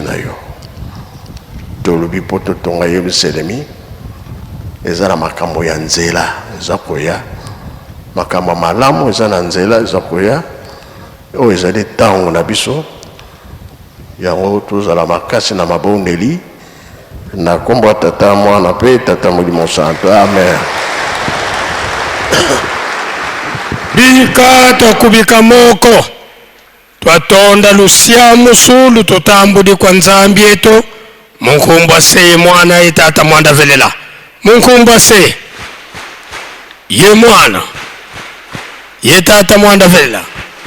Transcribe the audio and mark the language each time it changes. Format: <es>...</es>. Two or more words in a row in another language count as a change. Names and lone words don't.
<ln>na yo tolobi po totonga Yerusalemi eza na makambo ya nzela eza koya makambo malamu eza na nzela eza koya oyo ezali ntango na biso yango tozala makasi na mabondeli na kombo tata mwana pe tata molimo santo amen.</ln> <kg>Bika tokubika moko twatonda lusia musulu tutambudi kwa Nzambi yetu munkumba se mwana ye tata mwanda velela munkumba se ye mwana ye tata mwanda velela</kg>